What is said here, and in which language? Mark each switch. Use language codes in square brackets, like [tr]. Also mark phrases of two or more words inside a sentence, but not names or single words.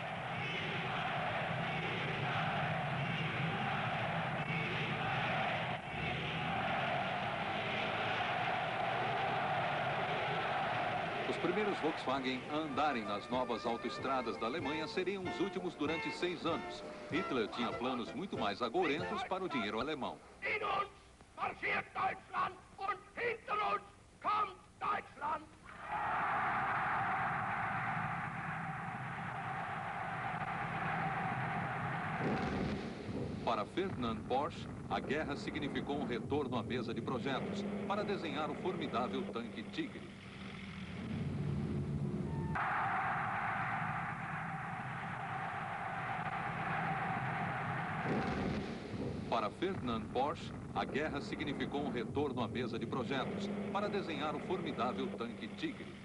[pt] Os primeiros Volkswagen a andarem nas novas autoestradas da Alemanha seriam os últimos durante 6 anos. Hitler tinha planos muito mais agourentos para o dinheiro alemão. [de] In uns marschiert Deutschland und hinter uns kommt Deutschland. [pt] Para Ferdinand Porsche, a guerra significou um retorno à mesa de projetos para desenhar o formidável tanque Tigre. Para Ferdinand Porsche, a guerra significou um retorno à mesa de projetos para desenhar o formidável tanque Tigre.